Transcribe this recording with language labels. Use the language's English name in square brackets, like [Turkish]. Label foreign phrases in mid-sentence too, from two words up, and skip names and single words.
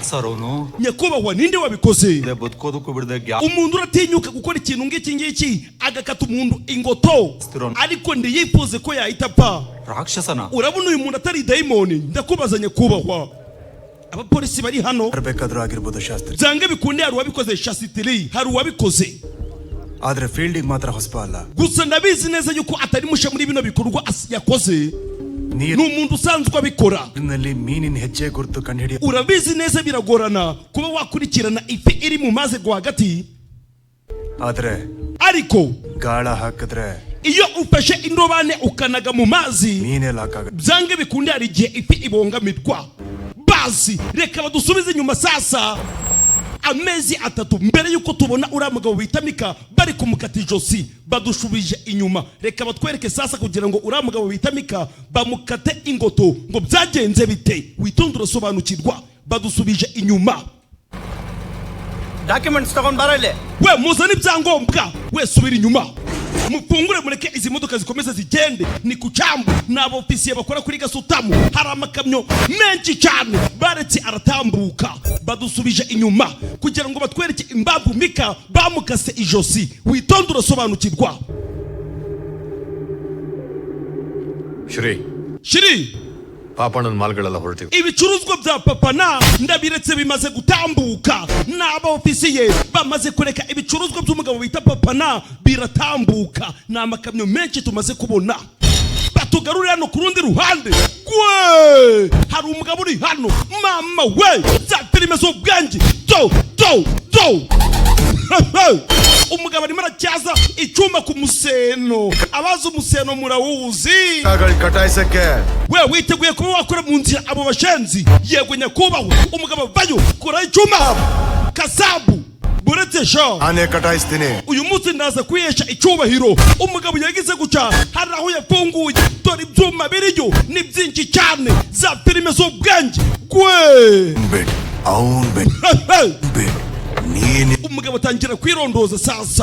[Kinyarwanda] Nyakubahwa ninde wabikoze? Umuntu uratinyuka gukora ikintu ngiki agakata umuntu ingoto ariko ndiyifuze ko yahita apfa. [Kannada] ರಾಕ್ಷಸನ [Kinyarwanda] urabona uyu muntu atari dayimoni. ndakubazanye kubahwa abapolisi bari hano [Kannada] ಬೇಕಾದ್ರೂ ಆಗಿರಬಹುದು ಶಾಸ್ತ್ರಿ. [Kinyarwanda] byange bikunde hari uwabikoze shasitiri, hari uwabikoze [Kannada] ಆದ್ರೆ ಫೀಲ್ಡಿಗೆ ಮಾತ್ರ ಹೊಸಬ ಅಲ್ಲ. [Kinyarwanda] gusa ndabizi neza yuko atari mushe muri bino bikorwa yakoze. ni umuntu usanzwe abikora. [Kannada] ನೀರಿನಲ್ಲಿ ಮೀನಿನ ಹೆಜ್ಜೆ ಗುರುತು ಕಂಡುಹಿಡಿಯ. [Kinyarwanda] urabizi neza biragorana kuba wakurikirana ifi iri mu mazi rwagati. [Kannada] ಆದ್ರೆ [Kinyarwanda] ariko [Kannada] ಗಾಳ ಹಾಕಿದ್ರೆ [Kinyarwanda] iyo ufashe indobane ukanaga mu mazi [Kannada] ಮೀನೆಲ್ಲ ಹಾಕಾಗ. [Kinyarwanda] byange bikunde hari igihe ifi ibongamirwa. basi reka badusubize inyuma sasa amezi 3 mbere yuko tubona uriya mugabo bitamika bari kumukata ijosi. badushubije inyuma, reka batwereke sasa kugira ngo uriya mugabo bitamika bamukate ingoto ngo byagenze bite. witonde urasobanukirwa. badusubije inyuma. [Kannada] ಡಾಕ್ಯುಮೆಂಟ್ಸ್ ತಗೊಂಡ್ ಬರಲ್ಲ. [Kinyarwanda] we muzane ibyangombwa. we subira inyuma mufungure mureke izi modoka zikomeza zigende. ni ku cyambu n'abo ofisiye bakora kuri Gasutamu. hari amakamyo menshi cyane baretse aratambuka. badusubije inyuma kugira ngo batwereke imbavu mika bamukase ijosi. witonde urasobanukirwa. shiri [Kannada] ಪಾಪಣ್ಣನ ಮಾಲ್ಗಳೆಲ್ಲ ಹೊರಟಿವೆ. [Kinyarwanda] ibicuruzwa bya papana ndabiretse bimaze gutambuka. n'aba ofisiye bamaze kureka ibicuruzwa by'umugabo bita papana biratambuka. ni amakamyo menshi tumaze kubona. batugarurira hano ku rundi ruhande. gwe hari umugabo uri hano. mama we za filime z'ubwange do umugabo arimo aracyaza icyuma ku museno. abazi umuseno murawuzi. [Kannada] ಕಟಾಯಿಸಕ್ಕೆ [Kinyarwanda] we witeguye kuba wakora mu nzira abo bashenzi. yego nyakubahwa. umugabo vayo kora icyuma kasabu buretse sho [Kannada] ಆನೆ ಕಟಾಯಿಸ್ತೀನಿ. [Kinyarwanda] uyu munsi ndaza kwihesha icyubahiro. umugabo yagize guca hari aho yafunguye. dore ibyuma biriyo ni byinshi cyane za filime z'ubwange. gwe umugabo atangira kwirondoza sasa.